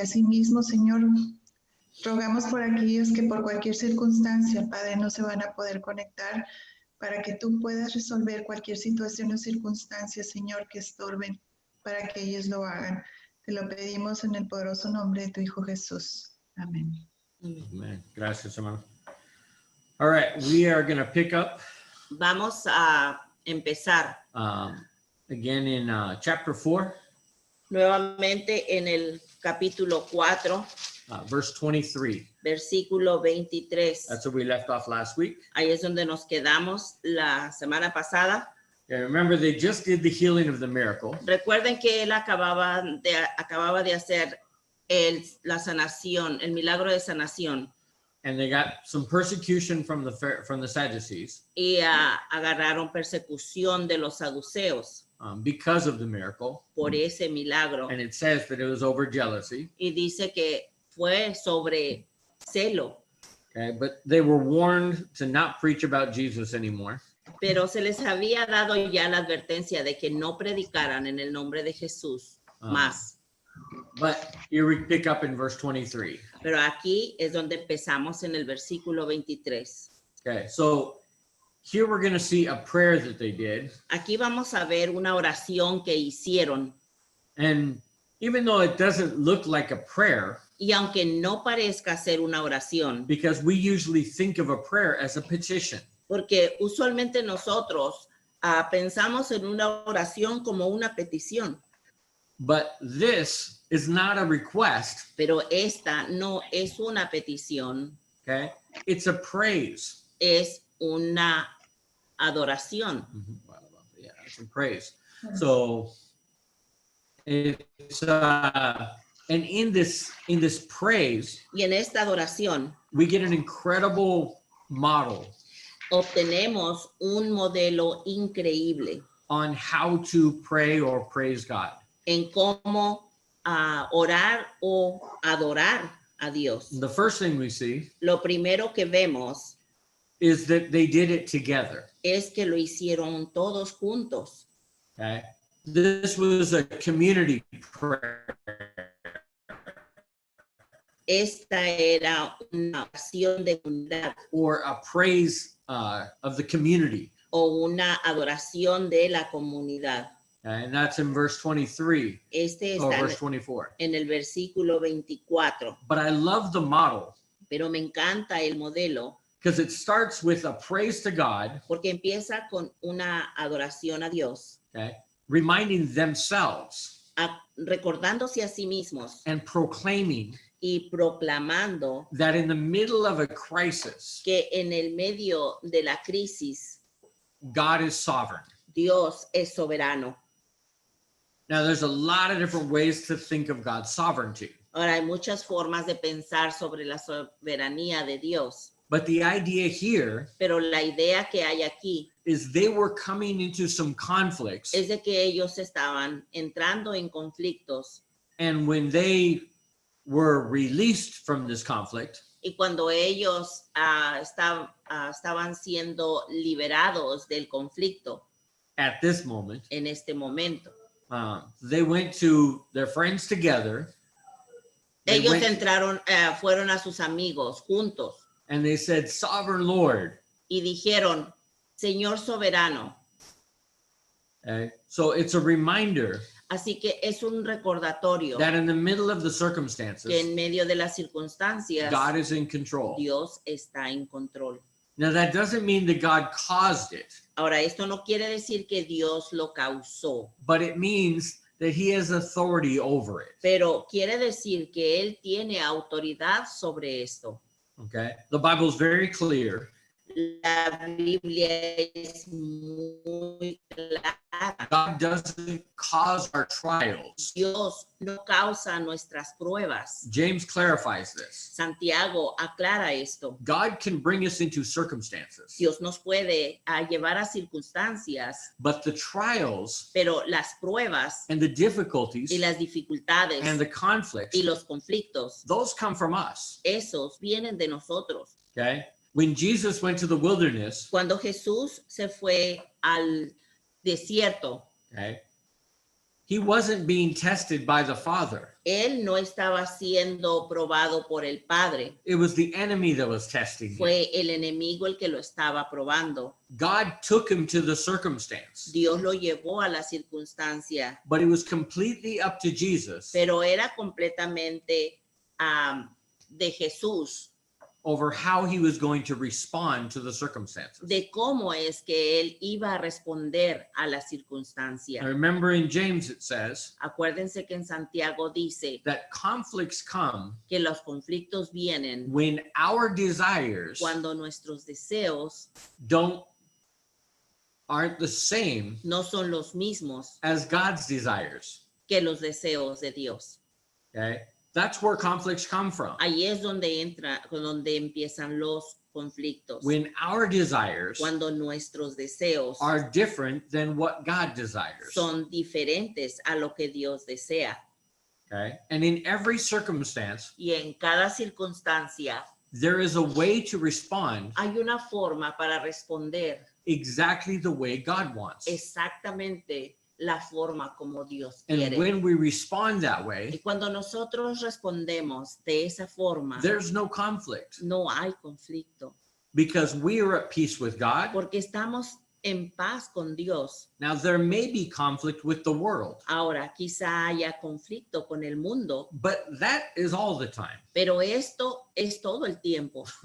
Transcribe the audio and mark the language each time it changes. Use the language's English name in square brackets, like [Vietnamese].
[Spanish] Asimismo, Señor, rogamos por aquellos que por cualquier circunstancia, Padre, no se van a poder conectar, para que tú puedas resolver cualquier situación o circunstancia, Señor, que estorben, para que ellos lo hagan. Te lo pedimos en el poderoso nombre de tu Hijo Jesús. Amén. Amen. Gracias, hermano. [English] All right, we are going to pick up [Spanish] Vamos a empezar [English] again in chapter 4, [Spanish] nuevamente en el capítulo 4, [English] verse 23. [Spanish] versículo 23. [English] That's where we left off last week. [Spanish] Ahí es donde nos quedamos la semana pasada. [English] Yeah, remember, they just did the healing of the miracle. [Spanish] Recuerden que él acababa de hacer la sanación, el milagro de sanación. [English] And they got some persecution from the Sadducees [Spanish] Y agarraron persecución de los saduceos [English] because of the miracle. [Spanish] por ese milagro. [English] And it says that it was over jealousy. [Spanish] Y dice que fue sobre celo. [English] Okay, but they were warned to not preach about Jesus anymore. [Spanish] Pero se les había dado ya la advertencia de que no predicaran en el nombre de Jesús más. [English] But here we pick up in verse 23. [Spanish] Pero aquí es donde empezamos en el versículo 23. [English] Okay, so here we're going to see a prayer that they did. [Spanish] Aquí vamos a ver una oración que hicieron. [English] And even though it doesn't look like a prayer, [Spanish] Y aunque no parezca ser una oración, [English] because we usually think of a prayer as a petition. [Spanish] porque usualmente nosotros pensamos en una oración como una petición, [English] But this is not a request, [Spanish] pero esta no es una petición, [English] okay? It's a praise. [Spanish] es una adoración. [English] Yeah, it's a praise. So it's and in this praise, [Spanish] Y en esta adoración [English] we get an incredible model [Spanish] obtenemos un modelo increíble [English] on how to pray or praise God. [Spanish] en cómo orar o adorar a Dios. [English] The first thing we see [Spanish] Lo primero que vemos [English] is that they did it together. [Spanish] es que lo hicieron todos juntos. [English] Okay, this was a community prayer. [Spanish] Esta era una oración de comunidad [English] Or a praise of the community. [Spanish] o una adoración de la comunidad. [English] And that's in verse 23 [Spanish] Este [English] or [Spanish] está [English] verse 24. [Spanish] en el versículo 24, [English] But I love the model [Spanish] pero me encanta el modelo [English] because it starts with a praise to God, [Spanish] porque empieza con una adoración a Dios, [English] okay, reminding themselves [Spanish] recordándose a sí mismos [English] and proclaiming [Spanish] y proclamando [English] that in the middle of a crisis, [Spanish] que en el medio de la crisis [English] God is sovereign. [Spanish] Dios es soberano. [English] Now, there's a lot of different ways to think of God's sovereignty, [Spanish] Ahora hay muchas formas de pensar sobre la soberanía de Dios, [English] but the idea here [Spanish] pero la idea que hay aquí [English] is they were coming into some conflicts, [Spanish] es de que ellos estaban entrando en conflictos [English] and when they were released from this conflict, [Spanish] y cuando ellos estaban siendo liberados del conflicto [English] at this moment, [Spanish] en este momento, [English] they went to their friends together. They [Spanish] ellos [English] went- [Spanish] fueron a sus amigos juntos [English] and they said, "Sovereign Lord." [Spanish] y dijeron, Señor soberano. [English] Okay? So it's a reminder [Spanish] Así que es un recordatorio [English] that in the middle of the [Spanish] que [English] circumstances, [Spanish] en medio de las circunstancias [English] God is in control. [Spanish] Dios está en control. [English] Now, that doesn't mean that God caused it, [Spanish] Ahora, esto no quiere decir que Dios lo causó, [English] but it means that he has authority over it. [Spanish] pero quiere decir que Él tiene autoridad sobre esto. [English] Okay? The Bible is very clear. [Spanish] La Biblia es muy clara. [English] God doesn't cause our trials. [Spanish] Dios no causa nuestras pruebas. [English] James clarifies this. [Spanish] Santiago aclara esto. [English] God can bring us into circumstances, [Spanish] Dios nos puede llevar a circunstancias, [English] but the trials [Spanish] pero las pruebas [English] and the difficulties [Spanish] y las dificultades [English] and the conflicts, [Spanish] y los conflictos, [English] those come from us. [Spanish] esos vienen de nosotros. [English] Okay? When Jesus went to the wilderness, [Spanish] Cuando Jesús se fue al desierto, [English] okay, he wasn't being tested by the Father. [Spanish] Él no estaba siendo probado por el Padre. [English] It was the enemy that was testing him. [Spanish] Fue el enemigo el que lo estaba probando. [English] God took him to the circumstance, [Spanish] Dios lo llevó a la circunstancia, [English] but it was completely up to Jesus [Spanish] pero era completamente de Jesús, [English] over how he was going to respond to the circumstances. [Spanish] de cómo es que Él iba a responder a la [English] I [Spanish] circunstancia. [English] remember in James it says [Spanish] Acuérdense que en Santiago dice [English] that conflicts come [Spanish] que los conflictos vienen [English] when our desires [Spanish] cuando nuestros deseos [English] don't aren't the same [Spanish] no son los mismos [English] as God's desires. [Spanish] que los deseos de Dios. [English] Okay? That's where conflicts come from. [Spanish] Ahí es donde empiezan los conflictos. [English] When our desires [Spanish] Cuando nuestros deseos [English] are different than what God desires. [Spanish] son diferentes a lo que Dios desea. [English] Okay? And in every circumstance, [Spanish] Y en cada circunstancia [English] there is a way to respond [Spanish] hay una forma para responder [English] exactly the way God wants. [Spanish] exactamente la forma como Dios [English] And [Spanish] quiere. [English] when we respond that [Spanish] Y [English] way, [Spanish] cuando nosotros respondemos de esa forma, [English] there's no conflict [Spanish] no hay conflicto, [English] because we are at peace with God. [Spanish] porque estamos en paz con Dios. [English] Now, there may be conflict with the world, [Spanish] Ahora, quizá haya conflicto con el mundo, [English] but that is all the time, [Spanish] pero esto es todo el tiempo,